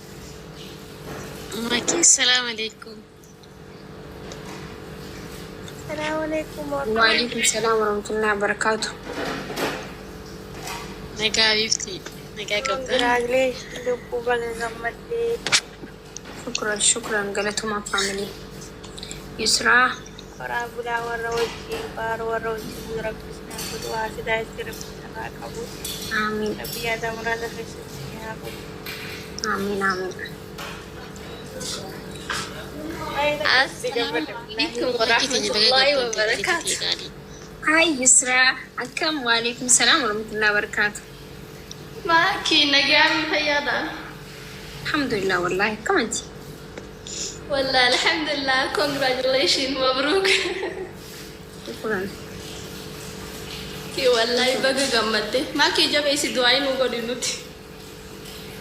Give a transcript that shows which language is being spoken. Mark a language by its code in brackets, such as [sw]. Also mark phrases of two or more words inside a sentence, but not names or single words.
[ar] Assalamualaikum. Assalamualaikum وعليكم السلام ورحمة الله وبركاته. [om] Nagaa bifti. Nagaa qabda. warahmatullahi lubbu baga gammadee Shukran galatuma family. Yusra karaa bulaa warra wajjin baara warra wajjin rabbisnaa godhu haasidaa itti rabbisnaa qabu amin rabbi yaada muraasa keessatti haa godhu. [ar] آمين آمين. السلام عليكم ورحمة الله وبركاته. [om] Hai Yusra, akam [ar] وعليكم السلام ورحمة الله وبركاته. [om] Maki nagaa mi fayyada. [ar] الحمد لله والله kamanti. والله الحمد لله, congratulations, mabruk. Shukran. [om] Ki wallahi baga gammadde. Maki jabe isi du'aa nu godhi nuti.